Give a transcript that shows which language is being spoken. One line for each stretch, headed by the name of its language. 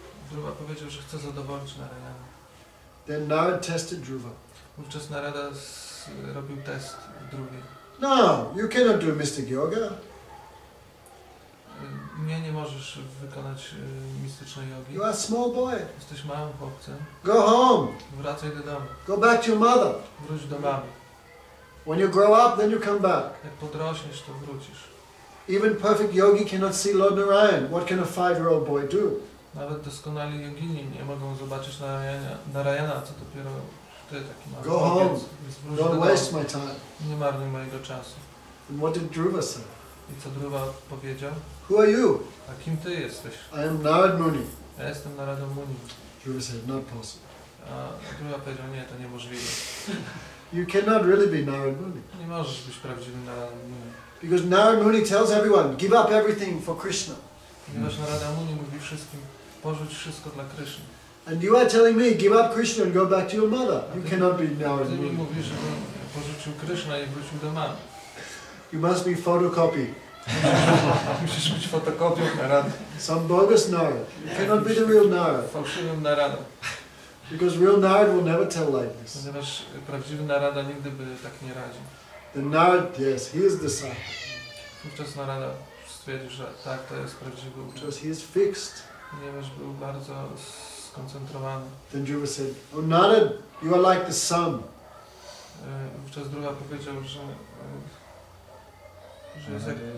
Polish: Dhruva powiedział, że chce zadowolić Narayana.
English: Then Narad tested Dhruva.
Polish: Wówczas Narada robił test Dhruvie.
English: No, you cannot do mystic yoga.
Polish: Nie możesz wykonać mistycznej jogi.
English: You are a small boy.
Polish: Jesteś małym chłopcem.
English: Go home.
Polish: Wracaj do domu.
English: Go back to your mother.
Polish: Wróć do mamy.
English: When you grow up, then you come back.
Polish: Jak podrośniesz, to wrócisz.
English: Even perfect yogi cannot see Lord Narayan. What can a 5-year-old boy do?
Polish: Nawet doskonali jogini nie mogą zobaczyć Narayana, co dopiero ty, taki mały
English: Go
Polish: chłopiec.
English: home.
Polish: Więc wróć do
English: Don't
Polish: domu.
English: waste my time.
Polish: Nie marnuj mojego czasu.
English: And what did Dhruva say?
Polish: I co Dhruva powiedział?
English: Who are you?
Polish: A kim ty jesteś?
English: I am Narad Muni.
Polish: Ja jestem Narada Muni.
English: Dhruva said, not possible.
Polish: A Dhruva powiedział, nie, to niemożliwe.
English: You cannot really be Narad Muni.
Polish: Nie możesz być prawdziwym Narada Muni.
English: Because Narad Muni tells everyone, give up everything for Krishna.
Polish: Ponieważ Narada Muni mówi wszystkim, porzuć wszystko dla Kryszny.
English: And you are telling me, give up Krishna and go back to your mother. You cannot be Narad
Polish: Ty mi
English: Muni.
Polish: mówisz, żebym porzucił Kryszna i wrócił do mamy.
English: You must be photocopy.
Polish: Musisz być fotokopią Narada.
English: Some bogus Narad. You cannot be the real Narad.
Polish: Fałszywym Narada.
English: Because real Narad will never tell like this.
Polish: Ponieważ prawdziwy Narada nigdy by tak nie radził.
English: The Narad, yes, he is the son.
Polish: Wówczas Narada stwierdził, że tak, to jest prawdziwy uczeń.
English: Because he is fixed.
Polish: Ponieważ był bardzo skoncentrowany.
English: Then Dhruva said, oh Narad, you are like the sun.
Polish: Wówczas Dhruva powiedział, że jest jak